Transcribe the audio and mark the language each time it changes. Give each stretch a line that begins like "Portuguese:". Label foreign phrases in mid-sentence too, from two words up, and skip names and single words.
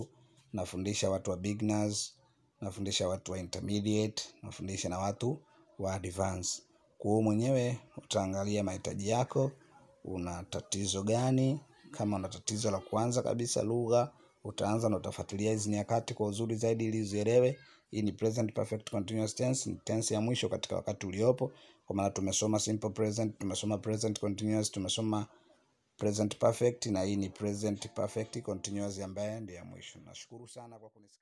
Swahili: Nafundisha watu wa beginners, nafundisha watu wa intermediate, nafundisha na watu wa advance. Kwa mwenyewe utaangalia mahitaji yako, una tatizo gani. Kama una tatizo la kwanza kabisa lugha, utaanza na utafuatilia hizi nyakati kwa uzuri zaidi ili uzielewe. Hii ni
English: present perfect continuous tense,
Swahili: ni tense ya mwisho katika wakati uliopo. Kwa maana tumesoma
English: simple present,
Swahili: tumesoma
English: present continuous,
Swahili: tumesoma
English: present perfect,
Swahili: na hii ni
English: present perfect continuous
Swahili: ambayo ndio ya mwisho. Nashukuru sana kwa kunisikia.